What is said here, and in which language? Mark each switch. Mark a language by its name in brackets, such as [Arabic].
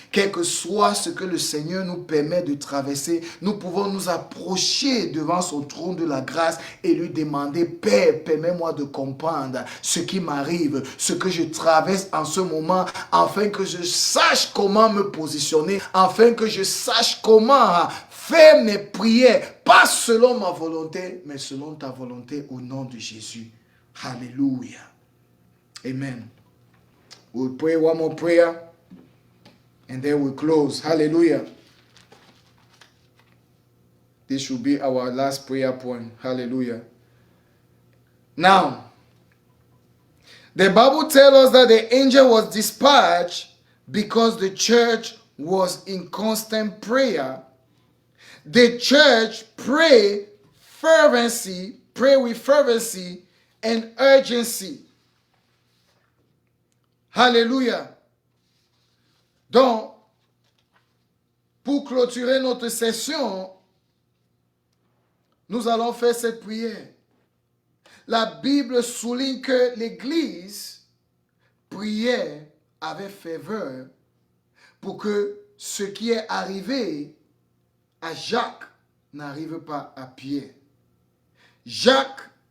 [French] Quel que soit ce que le Seigneur nous permet de traverser, nous pouvons nous approcher devant son trône de la grâce et lui demander, Père, permets-moi de comprendre ce qui m'arrive, ce que je traverse en ce moment, afin que je sache comment me positionner, afin que je sache comment faire mes prières, pas selon ma volonté, mais selon ta volonté au nom de Jésus. Hallelujah. Amen. [English] We'll pray one more prayer and then we'll close. Hallelujah. This should be our last prayer point. Hallelujah. Now, the Bible tells us that the angel was dispatched because the church was in constant prayer. The church pray with fervency and urgency. Hallelujah. [French] Donc, pour clôturer notre session, nous allons faire cette prière. La Bible souligne que l'Église priait avec ferveur pour que ce qui est arrivé à Jacques n'arrive pas à Pierre. Jacques